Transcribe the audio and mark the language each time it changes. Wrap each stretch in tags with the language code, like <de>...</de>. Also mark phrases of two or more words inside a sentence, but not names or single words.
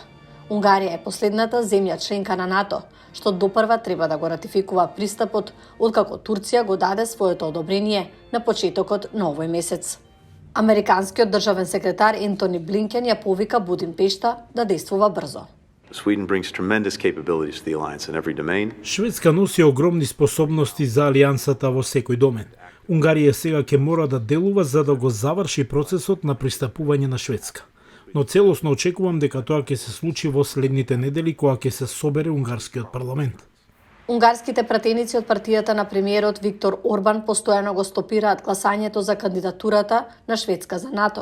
<mk>Унгарија е последната земја членка на НАТО, што допрва треба да го ратификува пристапот, откако Турција го даде своето одобрение на почетокот на овој месец. Американскиот државен секретар Ентони Блинкен ја повика Будимпешта да действува брзо.</mk> <en>Sweden brings tremendous capabilities to the alliance in every domain.</en> <mk>Шведска носи огромни способности за алијансата во секој домен. Унгарија сега ќе мора да делува за да го заврши процесот на пристапување на Шведска. Но целосно очекувам дека тоа ќе се случи во следните недели кога ќе се собере унгарскиот парламент. Унгарските пратеници од партијата на премиерот Виктор Орбан постојано го стопираат гласањето за кандидатурата на Шведска за НАТО.</mk>